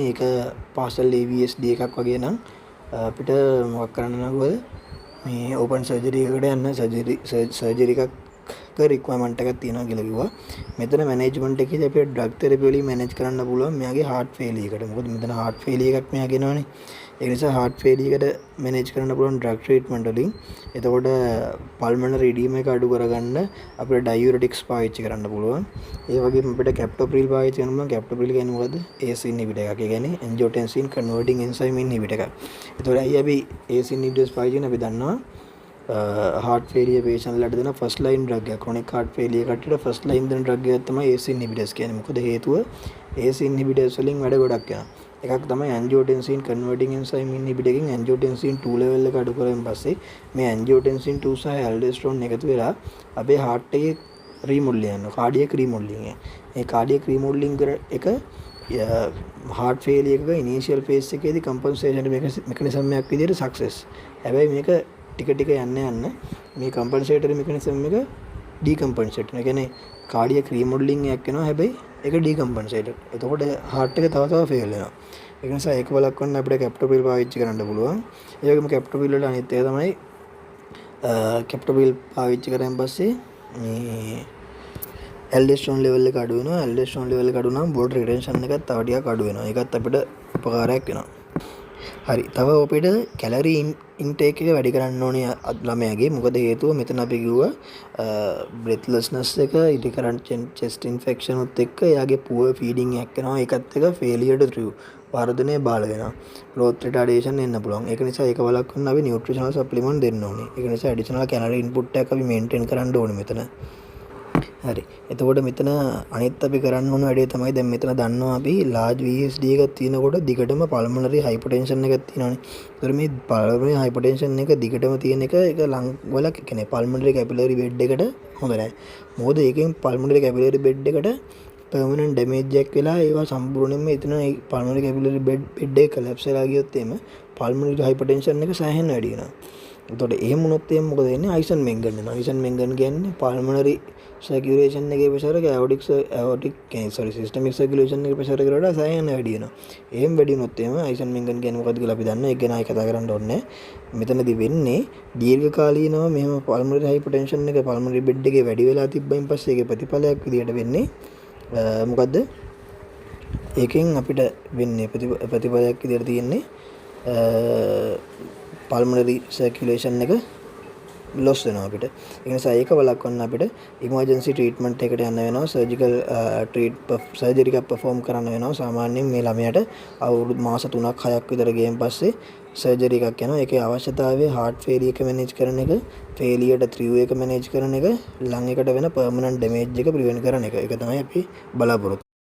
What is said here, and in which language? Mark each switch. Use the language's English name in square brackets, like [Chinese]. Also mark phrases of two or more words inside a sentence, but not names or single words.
[Sinhala] ඒක [English] partial AVSD [Sinhala] එකක් වගේ නම් අපිට මොකක් කරන්න නගවද මේ [English] open surgery [Sinhala] එකකට යන්න surgery එකක් රික්වයර්මන්ට් එකක් තියෙනවා කියලා කිව්වා. මෙතන මැනේජ්මන්ට් එකේදී අපිට [English] drug therapy [Sinhala] වලින් මැනේජ් කරන්න පුළුවන් මෙයාගේ [English] heart failure [Sinhala] එකට. මොකද මෙතන [English] heart failure [Sinhala] එකක් මෙයා ගෙනවනේ. ඒ නිසා [English] heart failure [Sinhala] එකට මැනේජ් කරන්න පුළුවන් [English] drug treatment [Sinhala] වලින්. එතකොට [English] pulmonary edema [Sinhala] එක අඩු කරගන්න අපිට diuretics පාවිච්චි කරන්න පුළුවන්. ඒ වගේම අපිට captopril පාවිච්චි කරන්න පුළුවන්. captopril කියන්නේ මොකද්ද? [English] ACE inhibitor [Sinhala] එකක්. ඒ කියන්නේ [English] angiotensin converting enzyme inhibitor [Sinhala] එකක්. එතකොට අයි අපි [English] ACE inhibitors [Sinhala] පාවිච්චි කරන අපි දන්නවා [English] heart failure patient [Sinhala] ලට දෙන [English] first line drug [Sinhala] එක. [English] chronic heart failure [Sinhala] කට්ටියට [English] first line [Sinhala] දෙන drug එකක් තමයි [English] ACE inhibitors [Sinhala] කියන්නේ. මොකද හේතුව [English] ACE inhibitors [Sinhala] වලින් වැඩ ගොඩක් යනවා. එකක් තමයි [English] angiotensin converting enzyme inhibitor [Sinhala] එකකින් [English] angiotensin 2 level [Sinhala] එක අඩු කරගෙන පස්සේ මේ angiotensin 2 සහ aldosterone එකතු වෙලා අපේ heart එකේ remodeling යනවා. [English] cardiac remodeling [Sinhala] එක. මේ [English] cardiac remodeling [Sinhala] එක [English] heart failure [Sinhala] එකක [English] initial phase [Sinhala] එකේදී [English] compensation mechanism [Sinhala] එකක් විදිහට success. හැබැයි මේක ටික ටික යන්න මේ [English] compensatory mechanism [Sinhala] එක decompensate. ඒ කියන්නේ [English] cardiac remodeling [Sinhala] එකක් වෙනවා. හැබැයි ඒක decompensated. එතකොට heart එක තව fail වෙනවා. ඒ නිසා ඒක බලක්වන්න අපිට captopril පාවිච්චි කරන්න පුළුවන්. ඒ වගේම captopril වල අනිත් එක තමයි captopril පාවිච්චි කරන් පස්සේ මේ [English] aldosterone level [Sinhala] එක අඩු වෙනවා. [English] aldosterone level [Sinhala] එක අඩු වුණාම [English] blood retention [Sinhala] එකත් තව ටිකක් අඩු වෙනවා. ඒකත් අපිට උපකාරයක් වෙනවා. හරි. තව අපිට [English] calorie intake [Sinhala] එක වැඩි කරන්න ඕනේ ළමයාගේ. මොකද හේතුව මෙතන අපි කිව්වා breathlessness එක [English] recurrent chest infection [Sinhala] උත් එක්ක එයාගේ [English] poor feeding [Sinhala] එකක් වෙනවා. ඒකත් එක්ක [English] failure to thrive [Sinhala] වර්ධනය බාල වෙනවා. [English] growth retardation [Sinhala] එන්න පුළුවන්. ඒක නිසා ඒක වළක්වන්න අපි [English] nutritional supplement [Sinhala] දෙන්න ඕනේ. ඒක නිසා [English] additional calorie input [Sinhala] එකක් අපි maintain කරන්න ඕනේ මෙතන. හරි. එතකොට මෙතන අනිත් අපි කරන්න ඕන වැඩේ තමයි දැන් මෙතන දන්නවා අපි [English] large VSD [Sinhala] එකක් තියෙනකොට දිගටම [English] pulmonary hypertension [Sinhala] එකක් තියෙනවානේ. ඒතර මේ [English] pulmonary hypertension [Sinhala] එක දිගටම තියෙන එක ඒක ලං වල කියන්නේ [English] pulmonary capillary bed [Sinhala] එකට හොඳ නැහැ. මොකද ඒකෙන් [English] pulmonary capillary bed [Sinhala] එකට [English] permanent damage [Sinhala] එකක් වෙලා ඒවා සම්පූර්ණයෙන්ම එතන [English] pulmonary capillary bed [Sinhala] එක collapse වෙලා ගියොත් එimhe [English] pulmonary hypertension [Sinhala] එක සෑහෙන වැඩි වෙනවා. එතකොට එහෙම වුණොත් එහෙනම් මොකද වෙන්නේ? Eisenmenger වෙනවා. Eisenmenger කියන්නේ [English] pulmonary circulation [Sinhala] එකේ pressure එක [English] aortic systemic circulation [Sinhala] එකේ pressure එකට වඩා සෑහෙන වැඩි වෙනවා. එහෙම වැඩි වුණොත් එහෙම Eisenmenger කියන්නේ මොකද්ද කියලා අපි දන්නවා. ඒක ගැන ආයෙ කතා කරන්න ඕනේ. මෙතනදී වෙන්නේ දීර්ඝකාලීනව මෙහෙම [English] pulmonary hypertension [Sinhala] එක [English] pulmonary bed [Sinhala] එකේ වැඩි වෙලා තිබ්බයින් පස්සේ ඒකේ ප්‍රතිඵලයක් විදියට වෙන්නේ මොකද්ද? ඒකෙන් අපිට වෙන්නේ ප්‍රතිඵලයක් විදියට තියෙන්නේ [English] pulmonary circulation [Sinhala] එක loss වෙනවා අපිට. ඒ නිසා ඒක වළක්වන්න අපිට [English] emergency treatment [Sinhala] එකට යන්න වෙනවා. [English] surgical surgery [Sinhala] එකක් perform කරන්න වෙනවා. සාමාන්‍යයෙන් මේ ළමයාට අවුරුදු මාස 3ක් 6ක් විතර ගියන් පස්සේ surgery එකක් යනවා. ඒකේ අවශ්‍යතාවය [English] heart failure [Sinhala] එක manage කරන එක, [English] failure to thrive [Sinhala] එක manage කරන එක, lung එකට වෙන [English] permanent damage [Sinhala] එක prevent කරන එක. ඒක තමයි අපි බලාපොරොත්තු